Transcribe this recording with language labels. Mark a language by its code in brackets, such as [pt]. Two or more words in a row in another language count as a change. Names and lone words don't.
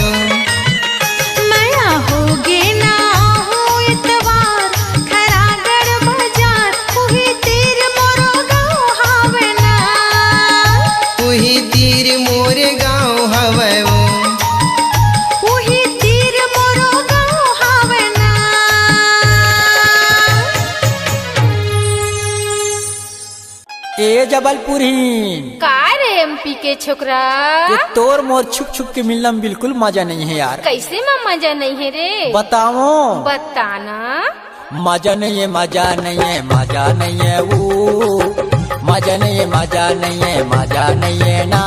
[hne] मैं होगे ना हूँ इतवार खरागढ़ बाजार वही तीर मोरो गाँव हावे ना। वही तीर मोर गाँव हवे। वही तीर मोरो गाँव हावे ना। ए जबलपुरी का रे एमपी के छोकरा ये तोर मोर छुप छुप के मिलना में बिल्कुल मजा नहीं है यार। कैसे में मजा नहीं है रे बताओ बताना। मजा नहीं है मजा नहीं है मजा नहीं है वो मजा नहीं है मजा नहीं है मजा नहीं है ना।